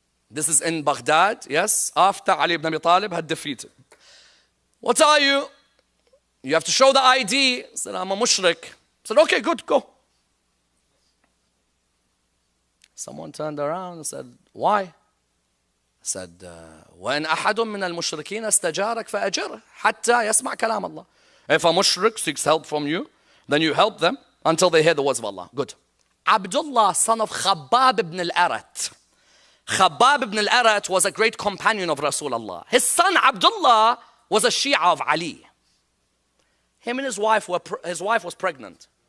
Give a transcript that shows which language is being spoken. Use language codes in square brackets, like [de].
[en] This is in Baghdad, yes, after Ali ibn Abi Talib had defeated. What are you? You have to show the ID. I said, I'm a mushrik. I said, okay, good, go. Someone turned around and said, why? I said, [ar] وَإِنْ أَحَدٌ مِّنَ الْمُشْرِكِينَ اسْتَجَارَكَ فَأَجِرْهُ حَتَّى يَسْمَعْ كَلَامَ اللَّهِ. [en] If a mushrik seeks help from you, then you help them until they hear the words of Allah. Good. Abdullah, son of Khabbab ibn al-Arat. Khabbab ibn al-Arat was a great companion of Rasulullah. His son Abdullah was a Shia of Ali. Him and his wife was pregnant.